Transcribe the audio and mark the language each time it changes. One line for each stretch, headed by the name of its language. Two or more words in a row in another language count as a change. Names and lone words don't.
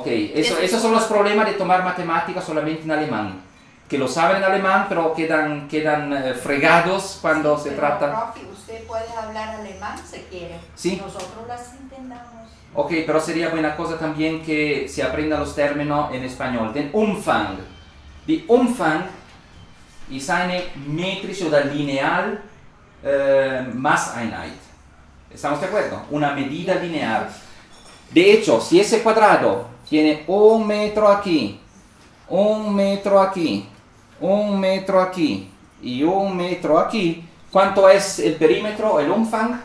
Spanish: Esos son los problemas de tomar matemáticas solamente en alemán. Que lo saben en alemán, pero quedan fregados cuando se Pero, trata... profe, usted puede hablar alemán si quiere. Sí. Nosotros las entendamos. Ok, pero sería buena cosa también que se aprendan los términos en español.
German: Den Umfang. Die Umfang ist eine metrische oder lineal Maßeinheit.
Spanish: ¿Estamos de acuerdo? Una medida lineal. De hecho, si ese cuadrado tiene 1 metro aquí, 1 metro aquí, 1 metro aquí y 1 metro aquí, ¿cuánto es el perímetro, el Umfang?